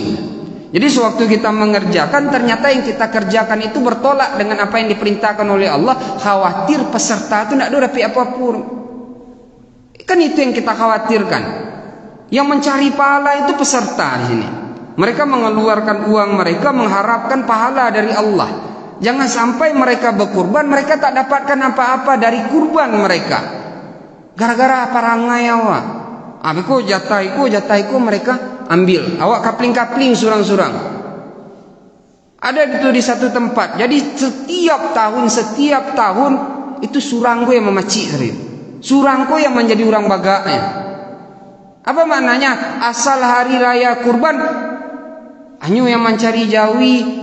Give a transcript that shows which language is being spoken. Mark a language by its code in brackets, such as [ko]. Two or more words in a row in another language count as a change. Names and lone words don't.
[id] Jadi sewaktu kita mengerjakan, ternyata yang kita kerjakan itu bertolak dengan apa yang diperintahkan oleh Allah, khawatir peserta itu tidak ada dapat apapun. Kan itu yang kita khawatirkan. Yang mencari pahala itu peserta di sini. Mereka mengeluarkan uang mereka mengharapkan pahala dari Allah. Jangan sampai mereka berkurban, mereka tak dapatkan apa-apa dari kurban mereka. [min] Gara-gara parangai awak. Aku jataiku mereka ambil. Awak kapling-kapling surang-surang. [id] Ada itu di satu tempat. Jadi setiap tahun itu surangku yang memacik. Surangku yang menjadi orang bagaknya. Apa maknanya? Asal hari raya kurban, hanya yang mencari jawi.